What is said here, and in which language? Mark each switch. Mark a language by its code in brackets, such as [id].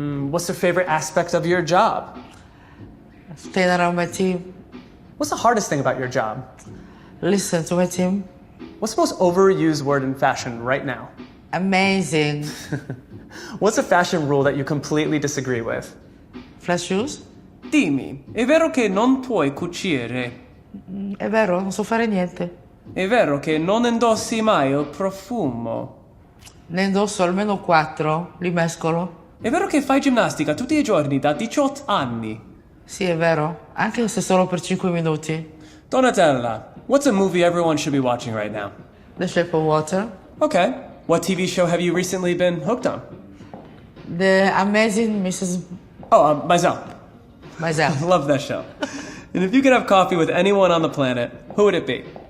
[en] What's the favorite aspect of your job? Staying around my team. What's the hardest thing about your job? Listen to my team. What's the most overused word in fashion right now? Amazing. What's a fashion rule that you completely disagree with? Flat shoes? [it] Dimmi, è vero che non puoi cucire? È vero, non so fare niente. È vero che non indossi mai il profumo? Ne indosso almeno 4, li mescolo. È vero che fai ginnastica tutti i giorni da 18 anni? Sì, è vero, anche se solo per 5 minuti. [en] Donatella, what's a movie everyone should be watching right now? The Shape of Water. Okay. What TV show have you recently been hooked on? The Amazing Mrs. Oh, myself. Myself. Love that show. And if you could have coffee with anyone on the planet, who would it be?